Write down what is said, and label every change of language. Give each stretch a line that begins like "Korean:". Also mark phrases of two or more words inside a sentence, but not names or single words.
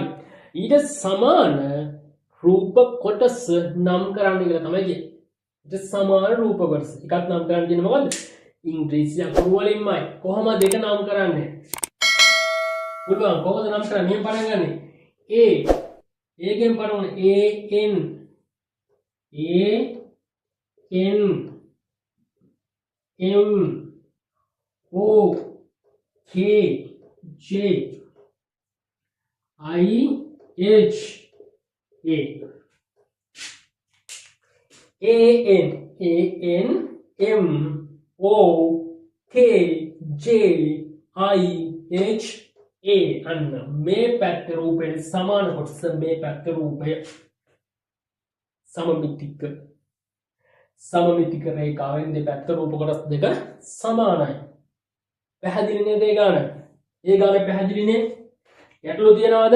Sinhala: ඊට සමාන රූප කොටස නම් කරන්න කියලා තමයි කියන්නේ. ඊට සමාන රූප කොටස. එකක් නම් කරන්න කියන්නේ මොකද්ද? ඉංග්‍රීසි අකුරු වලින්මයි. කොහොමද දෙක නම් කරන්නේ? පුළුවන් කොහොමද නම් කරන්නේ? මෙහෙම පටන් ගන්නේ.
English: A
Sinhala: ගෙන් පටන්
English: A N M O K J I H A N M O K J I H A
Sinhala: අන්න මේ පැත්ත රූපේ සමාන කොටස මේ පැත්ත රූපය සමමිතික රේඛාවෙන් දෙපැත්ත රූප කොටස් දෙක සමානයි. පැහැදිලි නේද ඒ ගාන? ඒ ගාන පැහැදිලි නේ?